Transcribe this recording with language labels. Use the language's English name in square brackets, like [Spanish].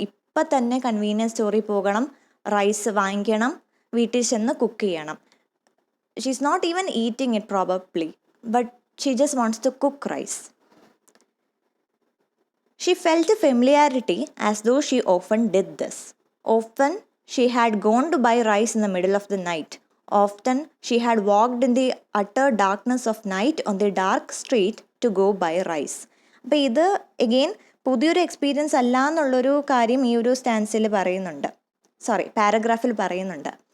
[Malayalam] ഇപ്പം തന്നെ കൺവീനിയൻസ് സ്റ്റോറിൽ പോകണം, റൈസ് വാങ്ങിക്കണം, വീട്ടിൽ ചെന്ന് കുക്ക് ചെയ്യണം. [English] She is not even eating it probably, but she just wants to cook rice. She felt familiarity as though she often did this. Often She had gone to buy rice in the middle of the night. Often she had walked in the utter darkness of night on the dark street to go buy rice. [Malayalam] അപ്പോൾ ഇത് again പുതിയൊരു experience അല്ല എന്നുള്ളൊരു കാര്യം ഈ ഒരു സ്റ്റാൻസിൽ പറയുന്നുണ്ട്, പാരഗ്രാഫിൽ പറയുന്നുണ്ട്.